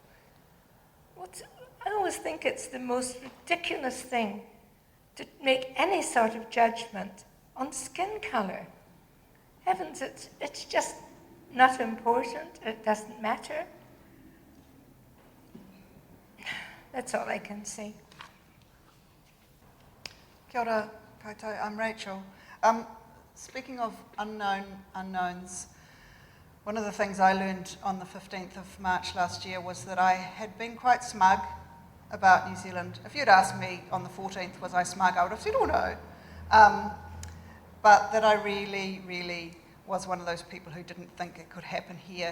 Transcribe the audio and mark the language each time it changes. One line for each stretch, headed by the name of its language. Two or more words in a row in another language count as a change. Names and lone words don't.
English: I always think it's the most ridiculous thing to make any sort of judgment on skin color. Heavens, it's just not important. It doesn't matter. That's all I can say.
Māori: Kia ora koutou,
English: I'm Rachel. Speaking of unknowns, one of the things I learned on the 15th of March last year was that I had been quite smug about New Zealand. If you'd asked me on the 14th, was I smug, I would have said, oh no. But that I really was one of those people who didn't think it could happen here.